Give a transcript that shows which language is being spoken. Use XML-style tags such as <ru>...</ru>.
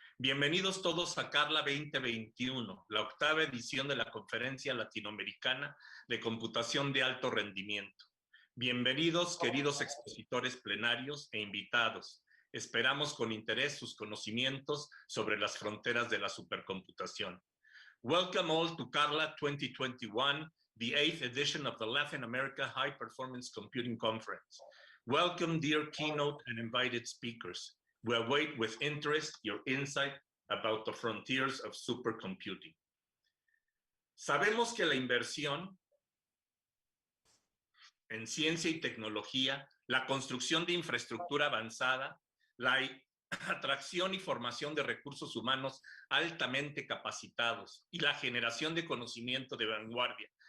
<es>Bienvenidos todos a Carla 2021, la octava edición de la Conferencia Latinoamericana de Computación de Alto Rendimiento. Bienvenidos, queridos expositores plenarios e invitados. Esperamos con interés sus conocimientos sobre las fronteras de la supercomputación.</es> <en>Welcome all to Carla 2021, the 8th edition of the Latin America High Performance Computing Conference. Welcome, dear keynote and invited speakers. We await with interest your insight about the frontiers of supercomputing.</en> <es>Sabemos que la inversión en ciencia y tecnología, la construcción de infraestructura avanzada, la atracción y formación de recursos humanos altamente capacitados y la generación de conocimiento de vanguardia</es>